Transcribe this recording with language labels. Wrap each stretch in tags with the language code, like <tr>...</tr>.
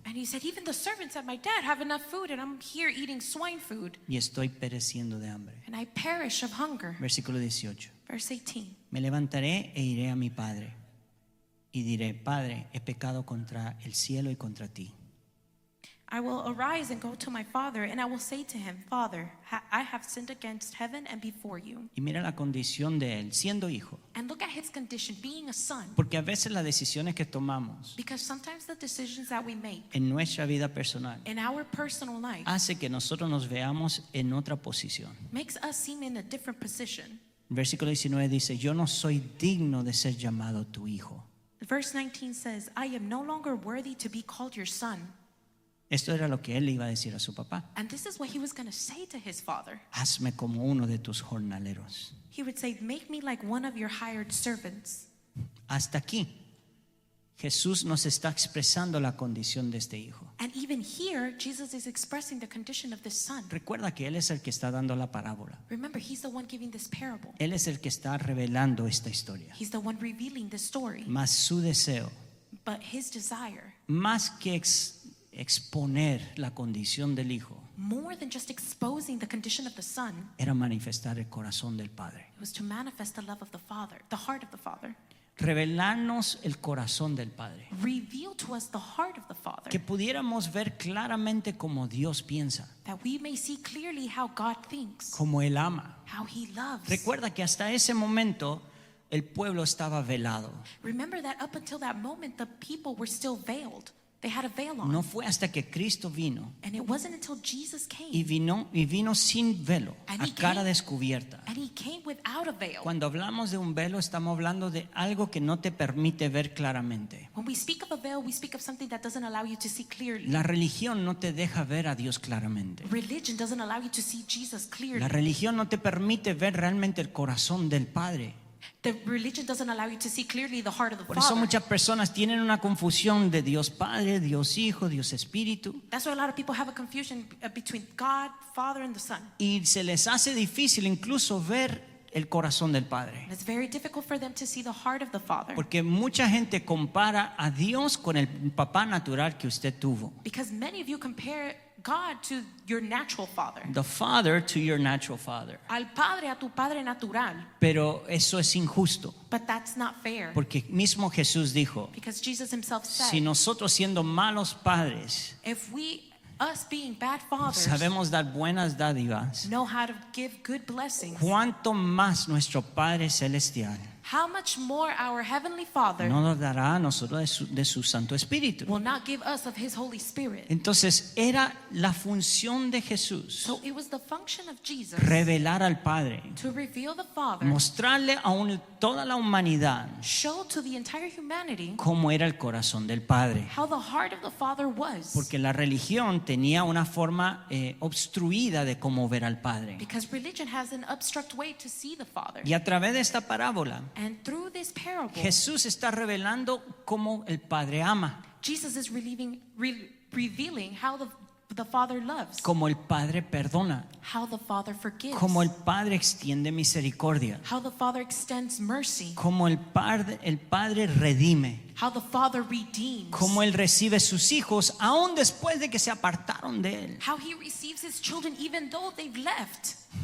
<en>And he said, even the servants at my dad have enough food and I'm here eating swine food.</en> <es>Y estoy pereciendo de hambre.</es> <en>And I perish of hunger.</en> <es>Versículo 18.</es> <en>Verse 18.</en> <es>Me levantaré e iré a mi padre y diré, Padre, he pecado contra el cielo y contra ti.</es> <en>I will arise and go to my father, and I will say to him, Father, I have sinned against heaven and before you.</en> <es>Y mira la condición de él, siendo hijo.</es> <en>And look at his condition, being a son.</en> <es>Porque a veces las decisiones que tomamos</es> <en>Because sometimes the decisions that we make</en> <es>en nuestra vida personal</es> <en>in our personal life</en> <es>hace que nosotros nos veamos en otra posición.</es> <en>makes us seem in a different position.</en> <es>Versículo 19 dice, yo no soy digno de ser llamado tu hijo.</es> <en>Verse 19 says, I am no longer worthy to be called your son.</en> <es>Esto era lo que él le iba a decir a su papá.</es> <en>And this is what he was going to say to his father.</en> <es>Hazme como uno de tus jornaleros.</es> <en>He would say, make me like one of your hired servants.</en> <es>Hasta aquí, Jesús nos está expresando la condición de este hijo.</es> <en>And even here, Jesus is expressing the condition of this son.</en> <es>Recuerda que él es el que está dando la parábola.</es> <en>Remember, he's the one giving this parable.</en> <es>Él es el que está revelando esta historia.</es> <en>He's the one revealing this story.</en> <es>Mas su deseo,</es> <en>But his desire,</en> <es>más que exponer la condición del hijo,</es> <en>more than just exposing the condition of the son,</en> <es>era manifestar el corazón del Padre.</es> <en>it was to manifest the love of the Father, the heart of the Father.</en> <es>Revelarnos el corazón del Padre.</es> <en>Reveal to us the heart of the Father,</en> <es>Que pudiéramos ver claramente cómo Dios piensa,</es> <en>that we may see clearly how God thinks,</en> <es>cómo Él ama.</es> <en>how he loves.</en> <es>Recuerda que hasta ese momento el pueblo estaba velado.</es> <en>Remember that up until that moment, the people were still veiled. They had a veil on.</en> <es>No fue hasta que Cristo vino</es> <en>And it wasn't until Jesus came,</en> <es>y vino sin velo,</es> <en>And</en> <es>a</es> <en>he</en> <es>cara</es> <en>came-</en> <es>descubierta.</es> <en>and he came without a veil.</en> <es>Cuando hablamos de un velo estamos hablando de algo que no te permite ver claramente.</es> <en>When we speak of a veil, we speak of something that doesn't allow you to see clearly.</en> <es>La religión no te deja ver a Dios claramente.</es> <en>Religion doesn't allow you to see Jesus</en> <es>La</es> <en>clearly.</en> <es>religión no te permite ver realmente el corazón del Padre.</es> <en>The religion doesn't allow you to see clearly the heart of the</en> <es>Por eso</es> <en>Father.</en> <es>muchas personas tienen una confusión de Dios Padre, Dios Hijo, Dios Espíritu.</es> <en>That's why a lot of people have a confusion between God, Father, and the Son.</en> <es>Y se les hace difícil incluso ver el corazón del Padre.</es> <en>And it's very difficult for them to see the heart of the Father.</en> <es>Porque mucha gente compara a Dios con el papá natural que usted tuvo.</es> <en>Because many of you compare God to your natural father. The father to your natural father.</en> <es>Al padre, a tu padre natural. Pero eso es injusto.</es> <en>But that's not fair.</en> <es>Porque mismo Jesús dijo,</es> <en>Because Jesus himself said,</en> <es>si nosotros siendo malos padres</es> <en>if us being bad fathers,</en> <es>sabemos dar buenas dádivas,</es> <en>know how to give good blessings,</en> <es>cuánto más nuestro Padre Celestial</es> <en>how much more our Heavenly Father</en> <es>no nos dará a nosotros de su Santo Espíritu.</es> <en>will not give us of His Holy Spirit.</en> <es>Entonces era la función de Jesús</es> <en>So it was the function of Jesus</en> <es>revelar al Padre,</es> <en>to reveal the Father,</en> <es>mostrarle a toda la humanidad</es> <en>show to the entire humanity</en> <es>cómo era el corazón del Padre.</es> <en>how the heart of the Father was.</en> <es>Porque la religión tenía una forma obstruida de cómo ver al Padre.</es> <en>Because religion has an obstruct way to see the Father.</en> <es>Y a través de esta parábola,</es> <en>And through this parable,</en> <es>Jesús está revelando cómo el Padre ama,</es> <en>Jesus is revealing how the Father loves,</en> <es>cómo el Padre perdona,</es> <en>how the Father forgives,</en> <es>cómo el Padre extiende misericordia,</es> <en>how the Father extends mercy,</en> <es>cómo el Padre redime,</es> <en>how the Father redeems,</en> <es>cómo Él recibe sus hijos aún después de que se apartaron de Él.</es> <en>how He receives His children even though they've left.</en>